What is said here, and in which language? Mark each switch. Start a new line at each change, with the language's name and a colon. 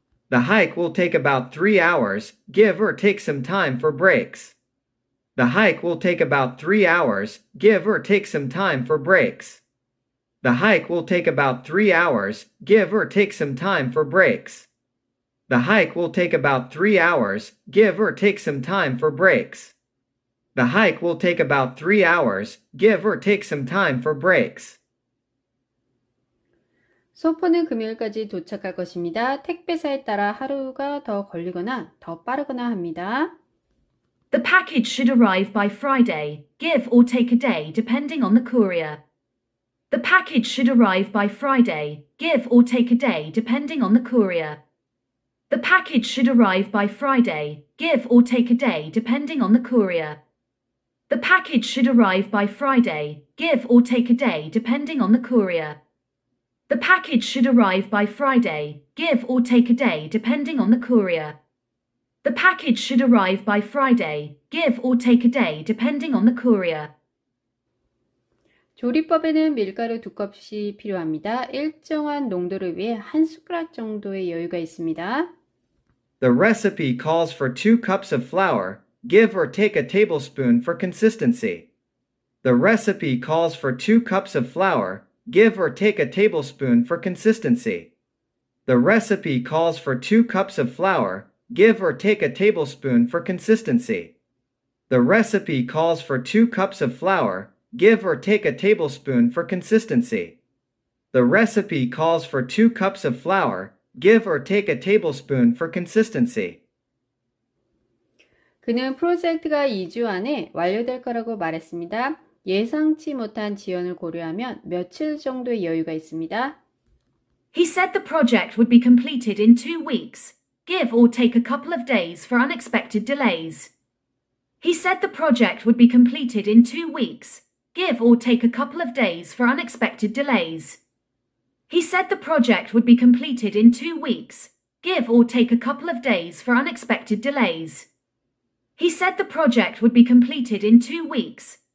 English: The hike will take about 3 hours, give or take some time for breaks. The hike will take about 3 hours, give or take some time for breaks. The hike will take about 3 hours, give or take some time for breaks. The hike will take about 3 hours, give or take some time for breaks. The hike will take about 3 hours, give or take some time for breaks.
Korean: 소포는 금요일까지 도착할 것입니다. 택배사에 따라 하루가 더 걸리거나 더 빠르거나 합니다.
English: The package should arrive by Friday, give or take a day depending on the courier. The package should arrive by Friday, give or take a day depending on the courier. The package should arrive by Friday, give or take a day depending on the courier. The package should arrive by Friday, give or take a day depending on the courier. The package should arrive by Friday, give or take a day depending on the courier. The package should arrive by Friday, give or take a day depending on the courier.
Korean: 조리법에는 밀가루 2컵이 필요합니다. 일정한 농도를 위해 한 숟가락 정도의 여유가 있습니다.
English: The recipe calls for 2 cups of flour, give or take a tablespoon for consistency. The recipe calls for 2 cups of flour, give or take a tablespoon for consistency. The recipe calls for 2 cups of flour, give or take a tablespoon for consistency. The recipe calls for 2 cups of flour, give or take a tablespoon for consistency. The recipe calls for 2 cups of flour, give or take a tablespoon for consistency.
Korean: 그는 프로젝트가 2주 안에 완료될 거라고 말했습니다. 예상치 못한 지연을 고려하면 며칠 정도의 여유가 있습니다.
English: He said the project would be completed in 2 weeks, give or take a couple of days for unexpected delays. He said the project would be completed in 2 weeks, give or take a couple of days for unexpected delays. He said the project would be completed in 2 weeks, give or take a couple of days for unexpected delays. He said the project would be completed in 2 weeks,